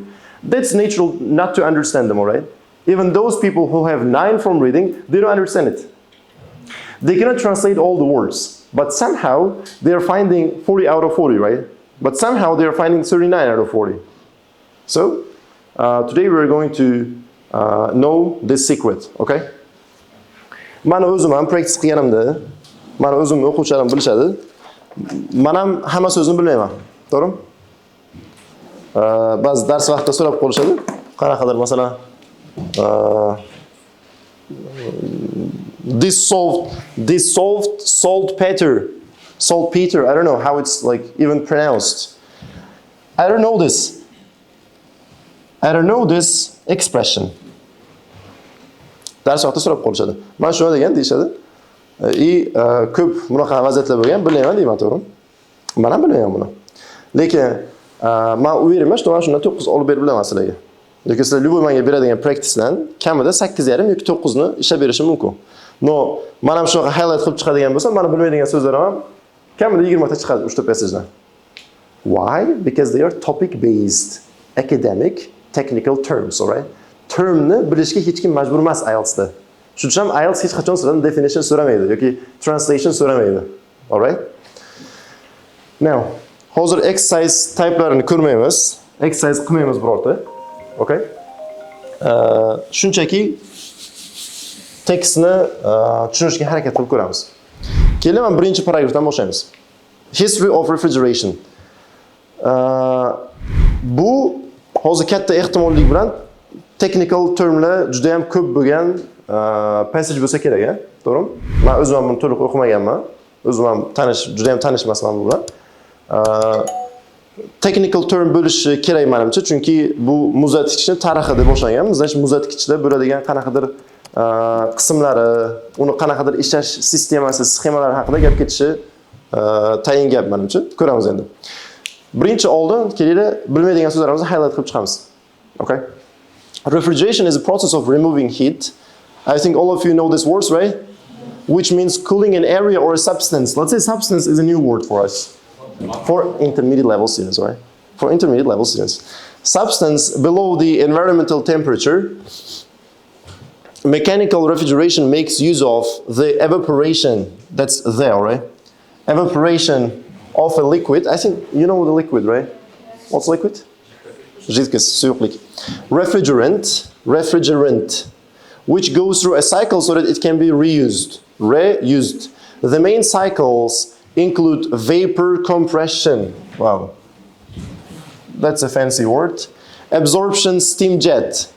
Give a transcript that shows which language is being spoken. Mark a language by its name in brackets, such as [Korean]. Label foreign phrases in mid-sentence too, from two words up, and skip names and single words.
[English] That's natural not to understand them, all right? Even those people who have 9 from reading, they don't understand it. They cannot translate all the words, but somehow they are finding 40 out of 40, right? But somehow they are finding 39 out of 40. So today we are going to know this secret, okay? [Uzbek] Mana o'zim ham practice qilganimda, mana o'zimni o'quvchilarim bilishadi. Men ham hamma so'zni bilmayman, to'g'rimi? Ba'zi dars vaqtida so'rab qolishadi. Qanaqadir masalan [English] dissolved saltpeter, I don't know how it's like even pronounced. I don't know this expression. [Uzbek] Dars vaqtida so'rab qolishadi. Men shuna degan deyishadi. Ko'p bunaqa vaziyatlar bo'lgan, bilmayman deyman, to'g'rimi? Men ham bilmayman buni. Lekin men o'ylayman, что men shundan 9 olib berib bilaman sizlarga. Yoki sizlar любой menga beradigan practicedan kamida 8,5 yoki 9 ni ishlab berishim mumkin. No, men ham shunaqa highlight qilib chiqadigan bo'lsam, meni bilmaydigan so'zlarim ham kamida 20 ta chiqadi uchta passagedan. [English] Why? Because they are topic based, academic, technical terms, all right? [Uzbek] Termni bilishga hech kim majbur emas IELTSda. Shuning uchun ham IELTS hech qachon sizlardan definition so'ramaydi yoki translation so'ramaydi. [English] All right? Now, [Uzbek] hozir [English] exercise typelarini [Uzbek] ko'rmaymiz. Exercise qilmaymiz birorta. [English] Okay? [Uzbek] Shunchaki tekstni tushunishga harakat qilib ko'ramiz. Keling, men birinchi paragrafdan boshlaymiz. [English] History of refrigeration. [Uzbek] Bu hozir katta ehtimollik bilan [English] technical termlar [Uzbek] juda ham ko'p bo'lgan passage bo'lsa kerak, to'g'rimi? Men o'zim ham buni to'liq o'qimaganman. O'zim ham juda ham tanish emasman bu bilan. [English] Technical term [Uzbek] bo'lishi kerak menimcha, chunki bu muzlatgichni tarixi deb boshlangan. Значит, muzlatgichda bo'ladigan qanaqadir qismlari, uni qanaqadir ishlash sistemasi, sxemalari haqida gap ketishi tayin gap menimcha. Ko'ramiz endi. Birinchi oldin kelinglar bilmaydigan so'zlarimizni highlight qilib chiqamiz. [English] Okay? Refrigeration is a process of removing heat. I think all of you know this word, right? Which means cooling an area or a substance. Let's say substance is a new word for us. For intermediate level students, right? For intermediate level students. Substance below the environmental temperature. Mechanical refrigeration makes use of the evaporation that's there, right? Evaporation of a liquid. I think you know the liquid, right? What's liquid? [Russian] Жидкость, сухлик. [English] Refrigerant, which goes through a cycle so that it can be reused. The main cycles include vapor compression. Wow. That's a fancy word. Absorption, steam jet.